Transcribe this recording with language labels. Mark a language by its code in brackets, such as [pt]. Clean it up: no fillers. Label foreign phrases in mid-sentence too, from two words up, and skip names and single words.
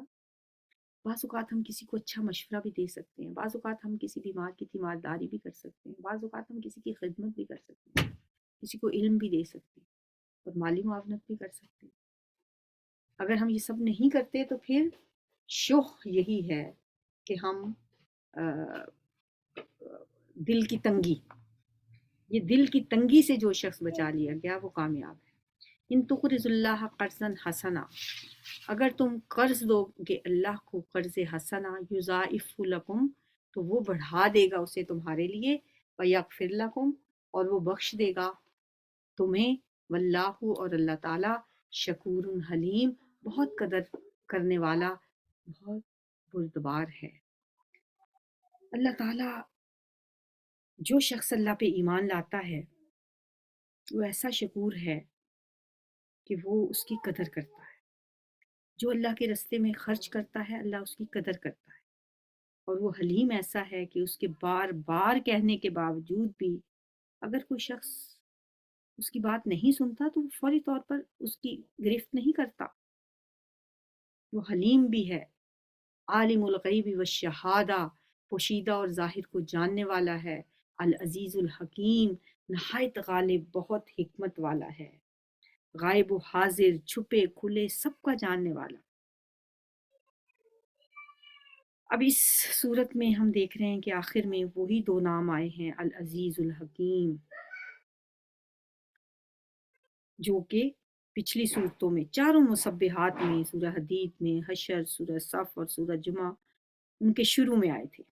[ur] بعض اوقات ہم کسی کو اچھا مشورہ بھی دے سکتے ہیں، بعض اوقات ہم کسی بیمار کی تیمارداری بھی کر سکتے ہیں، بعض اوقات ہم کسی کی خدمت بھی کر سکتے ہیں، کسی کو علم بھی دے سکتے ہیں اور مالی معاونت بھی کر سکتے ہیں. اگر ہم یہ سب نہیں کرتے تو پھر شح یہی ہے کہ ہم ا، دل کی تنگی، یہ دل کی تنگی سے جو شخص بچا لیا گیا وہ کامیاب ہے. [ar] إن تقرضوا الله قرضا حسنا, [ur] اگر تم قرض دوگے اللہ کو قرض حسنہ, [ar] يضاعفه لكم, [ur] تو وہ بڑھا دے گا اسے تمہارے لیے, [ar] ويغفر لكم, [ur] اور وہ بخش دے گا تمہیں، واللہ، اور اللہ تعالیٰ [ar] شكور حليم, [ur] بہت قدر کرنے والا، بہت بردبار ہے. اللہ تعالیٰ، جو شخص اللہ پہ ایمان لاتا ہے وہ ایسا شکور ہے کہ وہ اس کی قدر کرتا ہے. جو اللہ کے راستے میں خرچ کرتا ہے، اللہ اس کی قدر کرتا ہے. اور وہ حلیم ایسا ہے کہ اس کے بار بار کہنے کے باوجود بھی اگر کوئی شخص اس کی بات نہیں سنتا تو وہ فوری طور پر اس کی گرفت نہیں کرتا. وہ حلیم بھی ہے. [ar] عالم الغيب والشهادة, [ur] پوشیدہ اور ظاہر کو جاننے والا ہے. [ar] العزيز الحكيم, [ur] نہایت غالب، بہت حکمت والا ہے. غائب و حاضر، چھپے کھلے سب کا جاننے والا. اب اس سورت میں ہم دیکھ رہے ہیں کہ آخر میں وہی دو نام آئے ہیں, [ar] العزيز الحكيم, [ur] جو کہ پچھلی سورتوں میں، چاروں مسبحات میں، سورہ حدید میں، حشر، سورہ صف اور سورہ جمعہ، ان کے شروع میں آئے تھے.